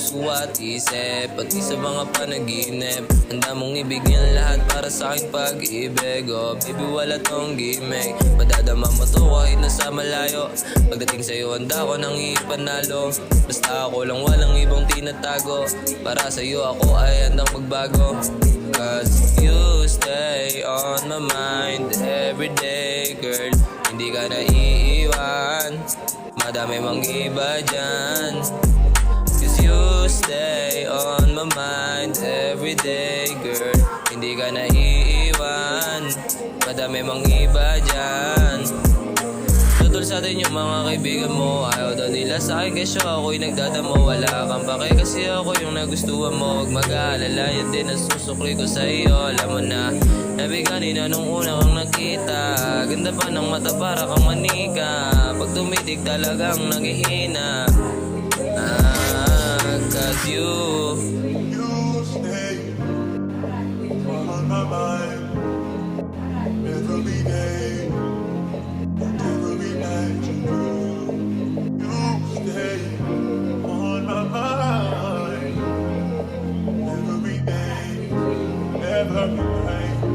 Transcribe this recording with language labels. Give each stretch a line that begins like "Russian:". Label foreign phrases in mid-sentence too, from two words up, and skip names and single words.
Filipino: bawat isip, pati sa mga panaginip. Handa mong ibigyan lahat para sa aking pag-ibig.
English: Oh baby,
Filipino: wala tong gimmick, madadama mo to kahit nasa malayo. Pagdating sa'yo handa ko nang ipanalo. Basta ako lang walang ibang tinatago. Para sa'yo ako ay handang magbago.
English: Cause you stay on my mind everyday, girl.
Filipino: Hindi ka naiiwan, madami mang iba dyan.
English: Cause you stay on my mind everyday, girl.
Filipino: Hindi ka naiiwan, madami mang iba dyan. Tutol sa atin yung mga kaibigan mo, ayaw daw nila sa akin kasi ako'y nagdadamo. Wala kang pake kasi ako yung nagustuhan mo. Huwag mag-aalala, yan din ang susukli ko sa iyo. Alam mo na, sabi kanina nung una kang nakita, ganda pa ng mata para kang manika. Pag tumitig talagang naghihina.
English: Cause you stay on my mind every day, every night. You stay on my mind every day, every night.